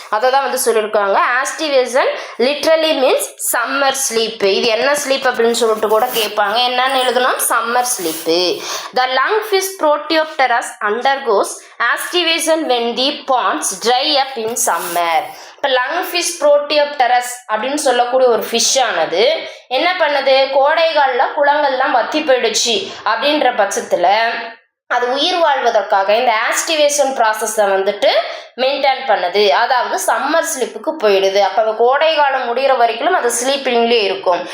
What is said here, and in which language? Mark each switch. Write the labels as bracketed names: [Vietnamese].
[Tamil] அதை தான் வந்து சொல்லியிருக்காங்க. [English] Aestivation literally means summer sleep. [Tamil] இது என்ன ஸ்லீப் அப்படின்னு சொல்லிட்டு கூட கேட்பாங்க. என்னன்னு எழுதணும்? Summer sleep. [English] The lung fish protopterus undergoes aestivation when the ponds dry up in summer. [Tamil] இப்போ லங் ஃபிஷ் புரோட்டியோப்டெரஸ் அப்படின்னு சொல்லக்கூடிய ஒரு ஃபிஷ் ஆனது என்ன பண்ணுது? கோடைகாலில் குளங்கள்லாம் வத்தி போயிடுச்சு அப்படின்ற பட்சத்தில் அது உயிர் வாழ்வதற்காக இந்த ஆஸ்டிவேஷன் ப்ராசஸை வந்துட்டு மெயின்டைன் பண்ணுது. அதாவது சம்மர் ஸ்லீப்புக்கு போயிடுது. அப்போ அந்த கோடை காலம் முடிகிற வரைக்கும் அது ஸ்லீப்பிங்லேயே இருக்கும்.